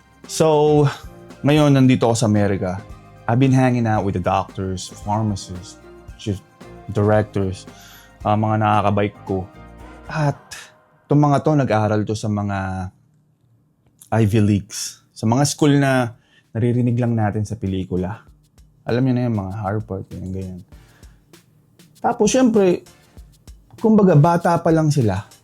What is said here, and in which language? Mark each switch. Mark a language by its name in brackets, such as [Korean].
[Filipino] So, ngayon, nandito ako sa Amerika. [English] I've been hanging out with the doctors, pharmacists, directors, [Filipino] mga nakakabike ko. At itong mga to, nag-aaral to sa mga Ivy Leagues. Sa mga school na naririnig lang natin sa pelikula. Alam niyo na yung mga Harvard, ganyan. Tapos, syempre, kumbaga, bata pa lang sila.